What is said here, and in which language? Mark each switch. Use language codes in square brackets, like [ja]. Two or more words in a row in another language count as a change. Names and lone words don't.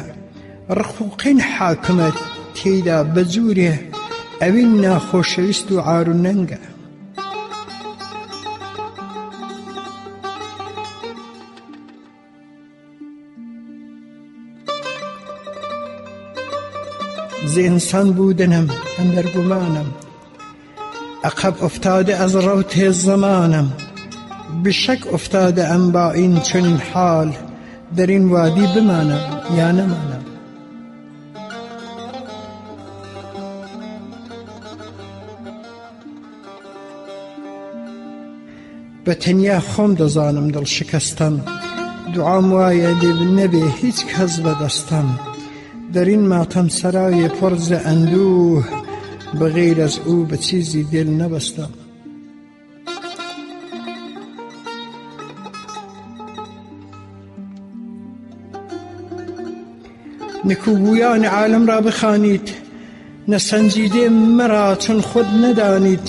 [ckb] ڕق و قین حاکمە تێیدا بە جوورێ، ئەوین ناخۆشەویست و عار و نەنگە. [fa] ز ئینسان بودنم ئەندەر گومانم، عقب افتاده از روت زمانم. به شک افتاده ام با این چنین حال، در این وادی بمانم یا نمانم. [ckb] بە تەنیا خۆم دەزانم دڵ شکستم، دوعام وایە لێ نەبێ هیچ کەس بەدەستم. [fa] در این ماتم سرای پر ز اندوه، بغیر از او به چیزی دل نبستم. نکوگویان عالم را بخوانید، نسنجیده مرا چون خود ندانید.